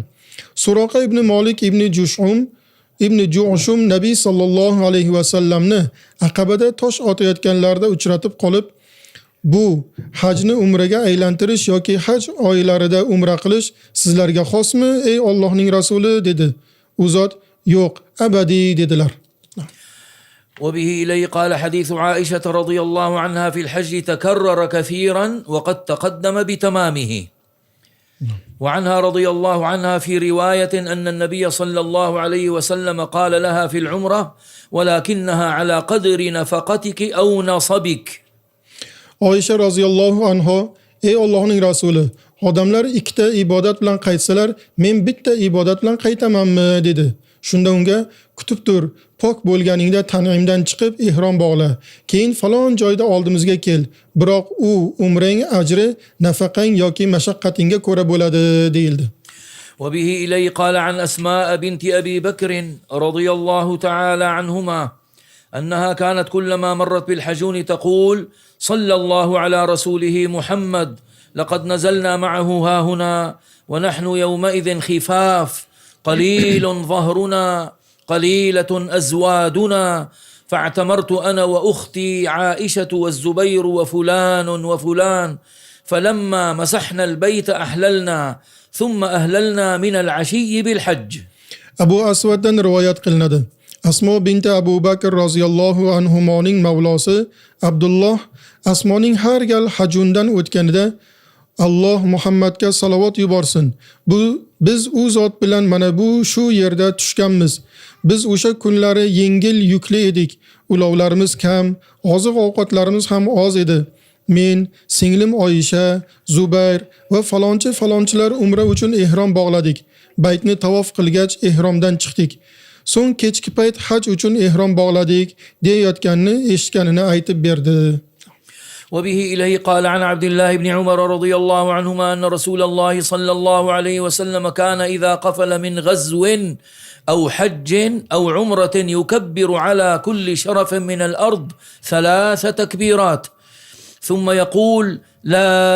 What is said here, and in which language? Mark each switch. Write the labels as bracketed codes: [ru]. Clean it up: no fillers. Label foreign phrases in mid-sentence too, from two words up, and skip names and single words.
[uz] Suroqa ibn Malik ibn Ju'shum Nabiy [ar] صلى الله عليه وسلم [uz] Aqabada tosh otayotganlarida uchratib qolib, bu hajni umraga aylantirish yoki haj oylarida umra qilish sizlarga xosmi ey Allohning rasuli dedi. U zot yo'q, abadiy dedilar. [ar] وبه إليه قال حديث عائشة رضي الله عنها في الحج تكرر كثيرا وقد تقدم بتمامه. وعنها رضي الله عنها في رواية أن النبي صلى الله عليه وسلم قال لها في العمرة: ولكنها على قدر نفقتك أو نصبك. [uz] Oyisha [ar] رضي الله عنها: [uz] ey Allohning rasuli, odamlar ikkita ibodat bilan qaytsalar, men bitta ibodat bilan qaytamanmi dedi. Shunda unga: kutib tur, pok bo'lganingda Tan'imdan chiqib ihrom bog'la, keyin falon joyda oldimizga kel. Biroq u umrang ajri nafaqang yoki mashaqqatingga ko'ra bo'ladi deyildi. [ar] وبه إليه قال عن أسماء بنت أبي بكر رضي الله تعالى عنهما أنها كانت كلما مرت بالحجون تقول: صلى الله على رسوله محمد، لقد نزلنا معه هاهنا ونحن يومئذ خفاف، قليل ظهرنا قليلة أزوادنا، فاعتمرت أنا وأختي عائشة والزبير وفلان وفلان، فلما مسحنا البيت أحللنا، ثم أهللنا من العشي بالحج. [uz] Abu Aswaddan rivoyat qilinadi. Asmo binti Abu Bakr [ar] رضي الله عنهما [uz] mavlosi Abdulloh Asmoning har gal hajundan o'tganida: Alloh Muhammadga salovat yuborsin. Biz u zot bilan mana bu shu yerda tushganmiz. Biz o'sha kunlari yengil yukli edik. Ulovlarimiz kam, oziq-ovqatlarimiz ham oz edi. Men, singlim Oyisha, Zubayr va falonchilar umra uchun ihrom bog'ladik. Baytni tavof qilgach ihromdan chiqdik. So'ng kechki payt haj uchun ihrom bog'ladik deyotganini eshitganini aytib berdi. [ar] وبه إليه قال عن عبد الله بن عمر رضي الله عنهما أن رسول الله صلى الله عليه وسلم كان إذا قفل من غزو أو حج أو عمرة يكبر على كل شرف من الأرض 3 تكبيرات، ثم يقول: لا